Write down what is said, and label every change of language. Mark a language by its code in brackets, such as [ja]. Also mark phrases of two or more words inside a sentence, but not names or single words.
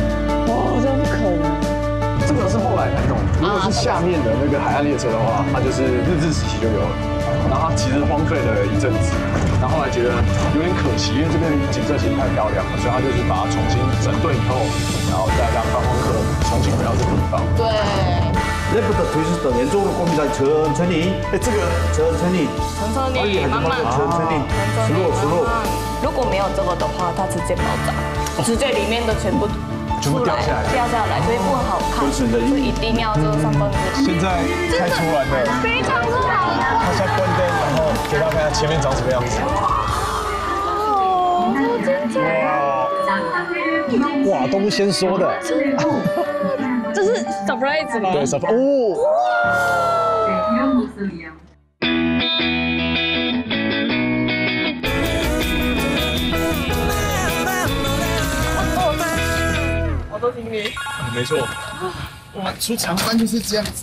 [zh] 哇，这不可能！这个是后来才弄。如果是下面的那个海岸列车的话，它就是日治时期就有了。然后它其實荒廢了一陣子，然後後來覺得有點可惜，因為這邊景色其實太漂亮了，所以他就是把它重新整頓以後，然後再讓觀光客重新回到這個地方。對。 [ko] 내부터 도시부터 왼쪽으로 꼽니다. 천천히. [zh] 哎，这個 [ko] 천천히. 천천히 慢慢 천천히. 슬로우. [zh] 如果没有这個的話，它直接爆炸，直接裡面的全部出來掉下來，所以不好看。所以一定要這三分之一。現在開出來的，非常好的。它現在關燈，然後給大家看看前面長什麼樣子。哇，好精彩！哇，都是先說的。這是 surprise 嗎？對 ，surprise。哦。我都聽你。沒錯，我們出長班就是這樣子。